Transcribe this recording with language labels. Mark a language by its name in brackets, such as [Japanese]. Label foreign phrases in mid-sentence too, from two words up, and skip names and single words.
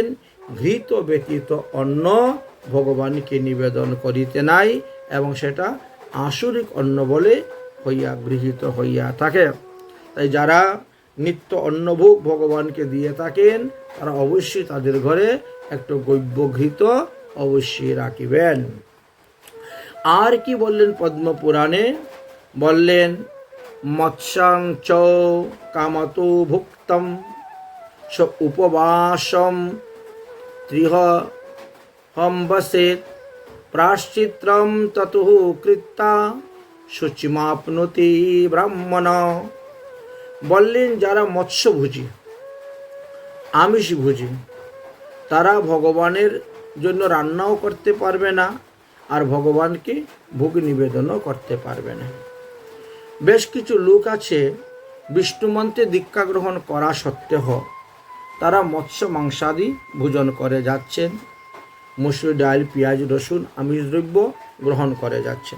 [Bangla] ঘৃত ব্যতীত অন্ন ভগবানকে নিবেদন করিতে নাই, এবং সেটা আসুরিক অন্ন বলে হইয়া গৃহীত হইয়া থাকে। তাই যারা নিত্য অন্নভোগ ভগবানকে দিয়ে থাকেন, তারা অবশ্যই তাদের ঘরে একটু গব্য ঘৃত অবশ্যই রাখিবেন। আর কি বললেন পদ্মপুরাণে? বললেন, [Sanskrit] মৎস্যং চ কামতো ভুক্তম স উপবাসম ত্রিহম বসেত প্রাশ্চিত্রম ততুঃ কৃত্তা শুচিমাপ্নোতি ব্রাহ্মণ। [Bangla] বললেন, যারা মৎস্যভোজী, আমিষভোজী, তারা ভগবানের জন্য রান্নাও করতে পারবে না, আর ভগবানকে ভোগ নিবেদনও করতে পারবে না। বেশ কিছু লোক আছে, বিষ্ণু মন্ত্রে দীক্ষা গ্রহণ করা সত্ত্বেও তারা মৎস্য মাংসাদি ভোজন করে যাচ্ছেন, মসুর ডাল, পেঁয়াজ, রসুন, আমিষ দ্রব্য গ্রহণ করে যাচ্ছেন।